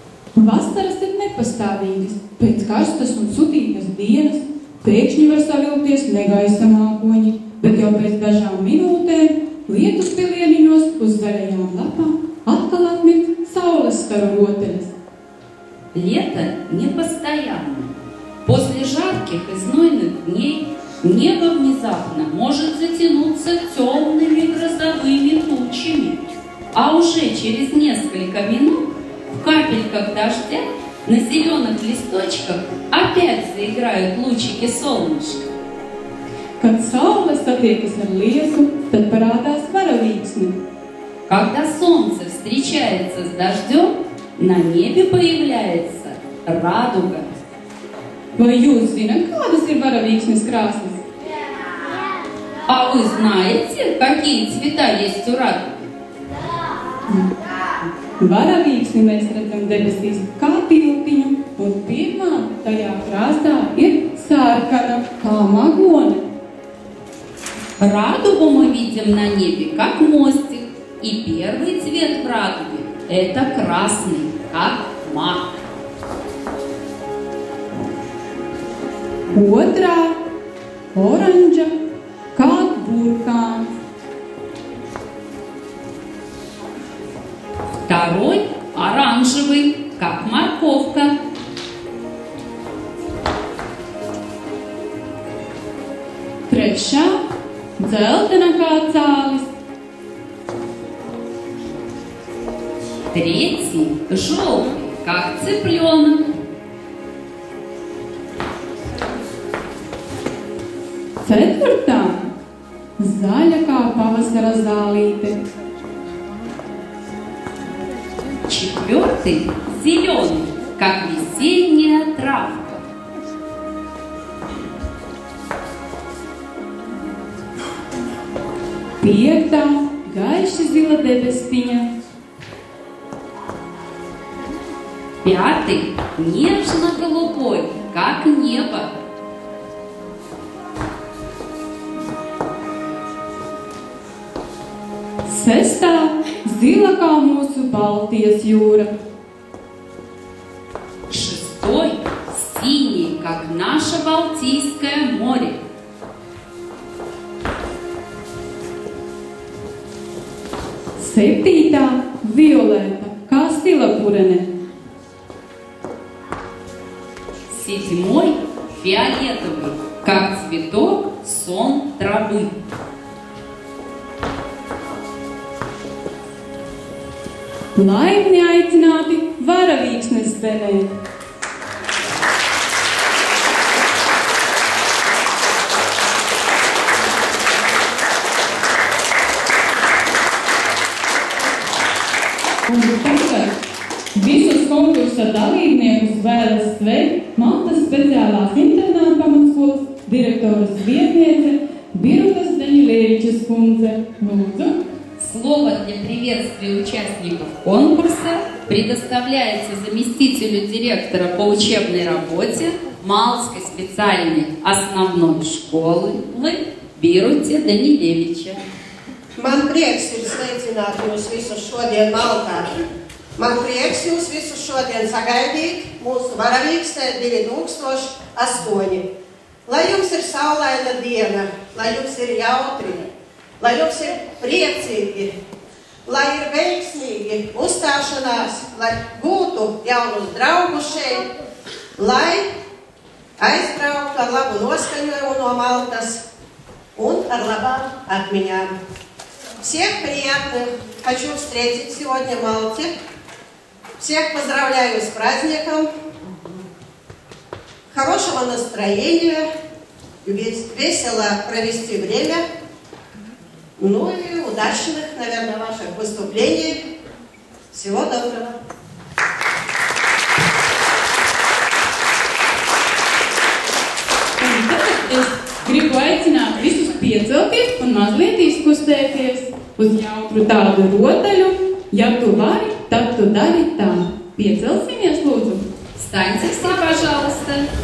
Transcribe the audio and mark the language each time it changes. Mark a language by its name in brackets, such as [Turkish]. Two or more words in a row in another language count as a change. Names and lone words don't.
[Latvian] Vasaras ir nepastāvīgas, pēc karstas un sutītas dienas pēkšņi var savilkties negaisa mākoņi, bet jau pēc dažām minūtēm lietus pilieniņos uz zaļajām lapām atkal atmirt saules staru roteļas. [Russian] Лето непостоянно. После жарких и знойных дней небо внезапно может затянуться темными грозовыми тучами, а уже через несколько минут в капельках дождя на зеленых листочках опять заиграют лучики солнышка. [Latvian] Kad saule satiekas ar liesu, tad parādās varavīksne. [Russian] Когда солнце встречается с дождем, на небе появляется радуга. [Latvian] Vai jūs zināt, kādas ir varavīksnes krāsas? [Russian] А вы знаете, какие цвета есть у радуги? [Latvian] Varavīksni mēs redzam debesīs kā tiltiņu, un pirmā tajā krāsā ir sarkana kā magone. [Russian] Радугу мы видим на небе как мостик, и первый цвет в радуге – это красный, как мак. [Latvian] Otrā oranža kā burkāns. [Russian] Второй – оранжевый, как морковка. [Latvian] Trešā dzeltena kā cālis. [Russian] Третий – желтый, как цыпленок. [Latvian] Ceturtā zaļa kā pavasara zālīte. [Russian] Четвертый – зеленый, как весенняя травка. [Latvian] Piektā gaiši zila debestiņa. [Russian] Пятый – нежно-голубой, как небо. [Latvian] Sestā zila kā mūsu Baltijas jūra. [Russian] Шестой – синий, как наше Балтийское море. [Latvian] Septītā violeta kā stilapurene. [Russian] Седьмой – фиолетовый, как цветок сон травы. [Latvian] Laipni aicināti varavīksnes zemē. Un tagad visus konkursa dalībniekus vēlas sveikt Maltas speciālās internāta pamatskolas direktoras vietniece Birutas Daņilēvičas kundze. Lūdzu. [Russian] Слово для приветствия участников конкурса предоставляется заместителю директора по учебной работе Малской специальной основной школы Biruta Daņilēviča. [Latvian] Man prieks ir sveicināt jūs visus šodien Maltā. Man prieks jūs visus šodien sagaidīt mūsu varavīksnē 2008. Lai jums ir saulaina diena, lai jums ir jautri, lai jums ir priecīgi, lai ir veiksmīgi uzstāšanās, lai gūtu jaunus draugus šeit, lai aizbrauktu ar labu noskaņojumu no Maltas un ar labām atmiņām. [Russian] Всех приятных хочу встретить сегодня в Малте. Всех поздравляю с праздником. Хорошего настроения, весело провести время. Ну и удачных, наверное, ваших выступлений. Всего доброго. [Latvian] Es gribu aicināt visus piecelties un mazliet izkustēties uz jautru tādu rotaļu. Ja tu vari, tad tu dari tā. Piecelsimies, lūdzu. [Russian] Встаньте все, пожалуйста.